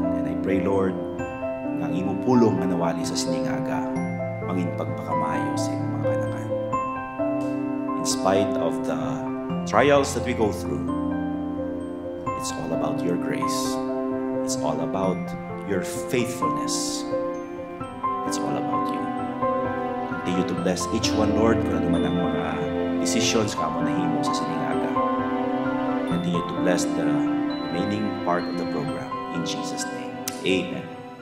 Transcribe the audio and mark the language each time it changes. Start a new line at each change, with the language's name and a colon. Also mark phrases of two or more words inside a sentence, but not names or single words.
English: And I pray, Lord,
Hiligaynon: nga ang imong pulong nga nawali sa siningaga, mangin pagpakamayo sa imong mga kanakan.
English: In spite of the trials that we go through, it's all about your grace. It's all about your faithfulness. It's all about you. Continue to bless each one, Lord,
Hiligaynon: kung ano man ang mga decisions ka mo nahimo sa siningaga.
English: Continue to bless the remaining part of the program. In Jesus' name, amen.